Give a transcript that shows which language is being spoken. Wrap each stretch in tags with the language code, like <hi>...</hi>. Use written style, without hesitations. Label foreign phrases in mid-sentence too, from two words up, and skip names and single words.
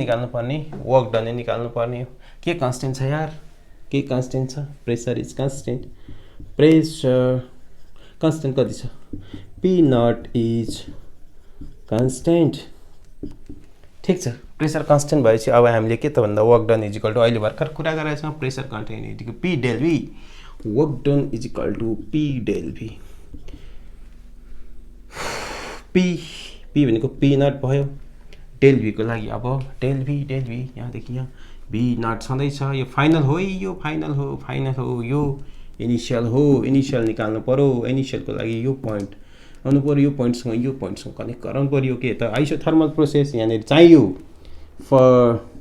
<ne>निकाल्नु पर्ने</ne> <en>work done</en> <ne>निकाल्नु पर्ने के कन्स्टेन्ट छ यार के कन्स्टेन्ट छ</ne> <en>pressure is constant pressure constant</en> <ne>कति छ</ne> <en>P naught is constant</en> <ne>ठीक छ</ne> <en>pressure constant</en> <ne>भएपछि अब हामीले के त भन्दा</ne> <en>work done is equal to</en> <ne>अहिले भर्खर कुरा गरेछौँ</ne> <en>pressure constant is P del V work done is equal to P del V</en> <ne>पी भनेको</ne> <en>P naught</en> <ne>भयो</ne> <en>del V</en> <ne>को लागि अब</ne> <en>del V</en> <ne>यहाँदेखि यहाँ</ne> <en>V naught</en> <ne>छँदैछ यो फाइनल हो यो इनिसियल निकाल्नु पर्यो इनिसियलको लागि यो पोइन्ट आउनु पर्यो यो पोइन्टसँग कनेक्ट गराउनु पर्यो के त</ne> <en>isothermal process</en> <ne>यहाँनिर चाहियो फर</ne>